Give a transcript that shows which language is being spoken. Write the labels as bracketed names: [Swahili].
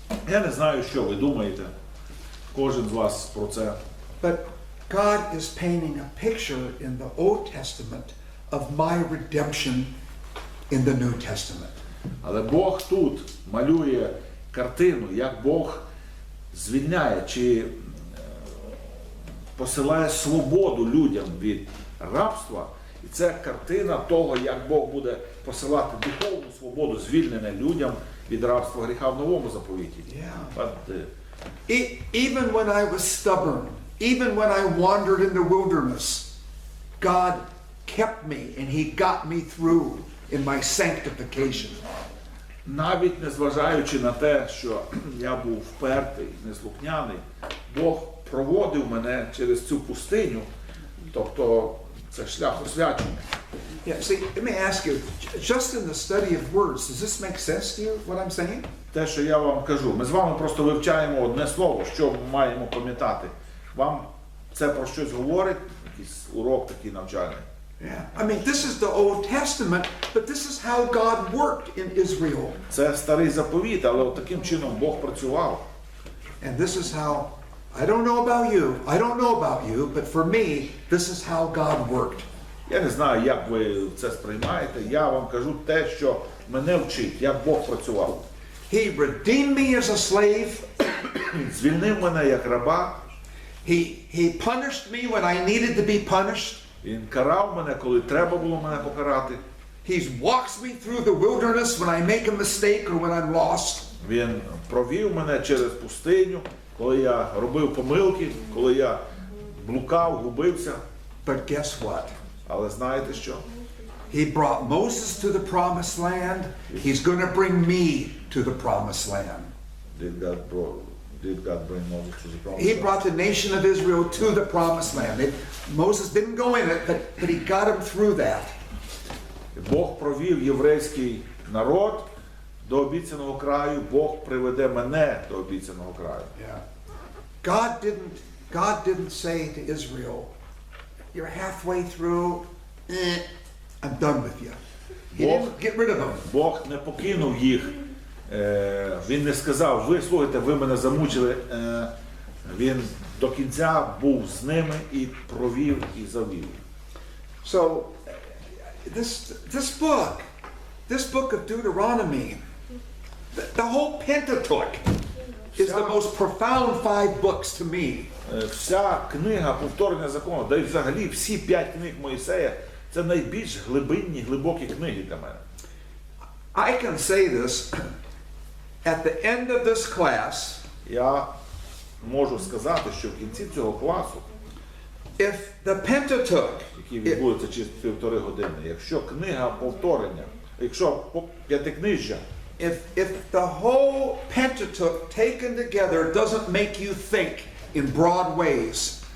[Ukrainian] Я не знаю, що ви думаєте, кожен з вас про це. [English] But God is painting a picture in the Old Testament of my redemption in the New Testament. [Ukrainian] Але Бог тут малює картину, як Бог звільняє чи посилає свободу людям від рабства. І це картина того, як Бог буде посилати духовну свободу, звільнення людям від рабства гріха в новому заповіті. [English] But, Even when I was stubborn, even when I wandered in the wilderness, God kept me and He got me through in my sanctification. [Ukrainian] навіть незважаючи на те, що я був впертий, неслухняний, Бог проводив мене через цю пустиню, тобто це шлях освячення. [English] Yeah, see, let me ask you, just in the study of words, does this make sense to you, what I'm saying? [Ukrainian] Те, що я вам кажу, ми з вами просто вивчаємо одне слово, що ми маємо пам'ятати. Вам це про щось говорить, якийсь урок такий навчальний. [English] Yeah. I mean, this is the Old Testament, but this is how God worked in Israel. [Ukrainian] Це старий заповіт, але от таким чином Бог працював. [English] And this is how, I don't know about you, but for me, this is how God worked. [Ukrainian] Я не знаю, як ви це сприймаєте, я вам кажу те, що мене вчить, як Бог працював. [English] He redeemed me as a slave. [Ukrainian] Звільнив мене як раба. [English] He punished me when I needed to be punished. [Ukrainian] Він карав мене, коли треба було мене покарати. [English] He walks me through the wilderness when I make a mistake or when I'm lost. [Ukrainian] Він провів мене через пустиню, коли я робив помилки, коли я блукав, губився. [English] But guess what? [Ukrainian] Але знаєте що? [English] He brought Moses to the promised land. He's going to bring me to the promised land. Did God bring Moses to the promised He land? brought the nation of Israel to the promised land. Moses didn't go in it, but he got him through that. [Ukrainian] Бог провів єврейський народ до обіцяного краю, Бог приведе мене до обіцяного краю. [English] Yeah. God didn't say to Israel, you're halfway through, I'm done with you. He didn't get rid of them. [Ukrainian] Бог не покинув їх. Він не сказав, ви, слухайте, ви мене замучили. Він до кінця був з ними і провів, і завів. [English] So, this book of Deuteronomy, the whole Pentateuch is the most profound 5 books to me. [Ukrainian] Вся книга повторення закону, да й взагалі всі 5 книг Мойсея, це найбільш глибинні, глибокі книги для мене. [English] I can say this, at the end of this class, [Ukrainian] Я можу сказати, що в кінці цього класу [English] If the Pentateuch, [Ukrainian] який відбудеться через 1,5 години. Якщо книга повторення, якщо п'ятикнижжя, [English] if the whole Pentateuch taken together doesn't make you think in broad ways,